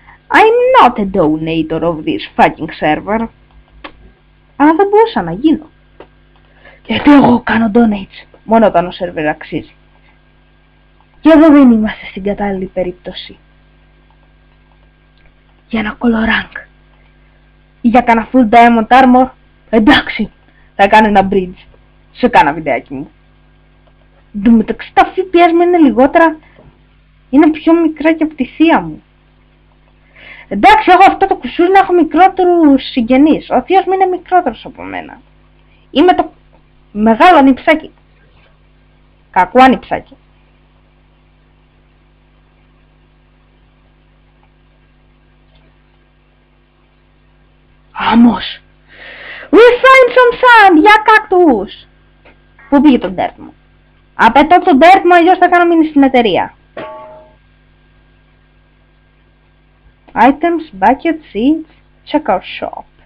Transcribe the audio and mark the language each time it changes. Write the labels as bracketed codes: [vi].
[en] I'm not a donator of this fucking server. [el] Αλλά δεν μπορούσα να γίνω. Γιατί εγώ κάνω donates μόνο όταν ο server αξίζει. Και εδώ δεν είμαστε στην κατάλληλη περίπτωση. Για ένα color rank ή για κάνα full diamond armor, εντάξει, θα κάνω ένα bridge σε κάνα βιντεάκι μου. Εν τω μεταξύ τα FPS μου είναι λιγότερα, είναι πιο μικρά και από τη θεία μου. Εντάξει, έχω αυτό το κουσούρι να έχω μικρότερους συγγενείς. Ο θείος μου είναι μικρότερος από μένα. Είμαι το μεγάλο ανιψάκι. Κακό ανιψάκι. Άμμος! [en] We find some sand! [el] Για κακτούς! Πού πήγε το dirt μου? Απαιτώ το dirt μου, αλλιώς θα κάνω μείνει στην εταιρεία. [en] Items, bucket, seeds, checkout shop.